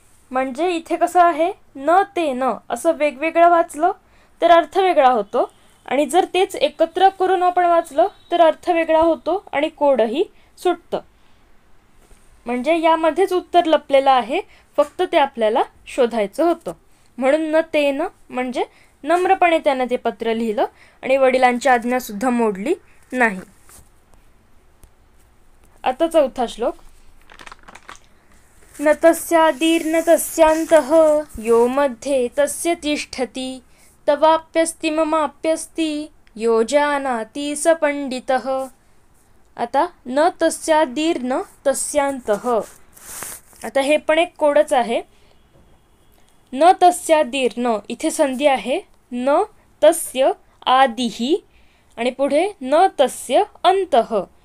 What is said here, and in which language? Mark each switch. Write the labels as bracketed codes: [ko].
[mr] म्हणजे इथे कसं आहे न तेन असं वेगवेगळं वाचलं तर अर्थ वेगळा होतो, आणि जर तेच एकत्र करून आपण वाचलं तर अर्थ वेगळा होतो आणि कोडही सुटतं. म्हणजे यामध्येच उत्तर लपलेलं आहे, फक्त ते आपल्याला शोधायचं होतं. म्हणून न तेन म्हणजे नम्रपणे त्यानं ते पत्र लिहिलं आणि वडिलांची आज्ञासुद्धा मोडली नाही. आता चौथा श्लोक. [sa] न तस्यादीर्न तस्यांतः यो मध्ये तस्य तिष्ठति तवाप्यस्ति ममाप्यस्ति यो जानाति स पंडितः. [mr] आता न तस्यादीर्न तस्यांतः, आता हे पण एक कोडच आहे. न तस्यादीर्न इथे संधी आहे, न तस्य आदिही आणि पुढे न तस्य अंतः.